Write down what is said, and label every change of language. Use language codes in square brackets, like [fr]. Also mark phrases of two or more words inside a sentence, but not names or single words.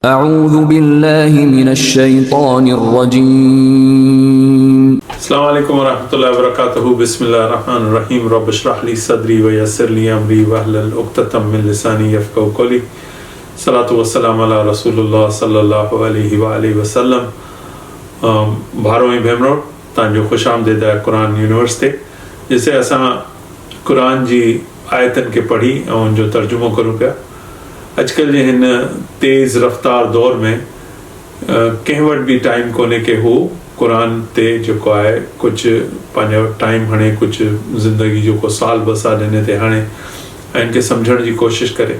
[ar] أعوذ بالله من الشيطان الرجيم. السلام عليكم ورحمة الله وبركاته. بسم الله الرحمن الرحيم. رب اشرح لي صدري ويسر لي أمري واحلل عقدة من لساني يفقهوا قولي. الصلاة والسلام على رسول الله صلى الله عليه وآله وسلم. [sd] भारो ऐं भेनरो, तव्हांजो ख़ुशि आमदीद आहे क़ुरान यूनिवर्स ते, जिसे असां क़ुरान जी आयतनि खे पढ़ी ऐं उनजो तर्जुमो करूं पिया। अॼुकल्ह जे हिन तेज़ रफ़्तार दौर में कंहिं वटि बि टाइम कोन्हे कि हू क़ुरान ते जेको आहे कुझु पंहिंजो टाइम हणे, कुझु ज़िंदगी जो को साल ॿ साल हिन ते हणे ऐं इनखे सम्झण जी कोशिशि करे।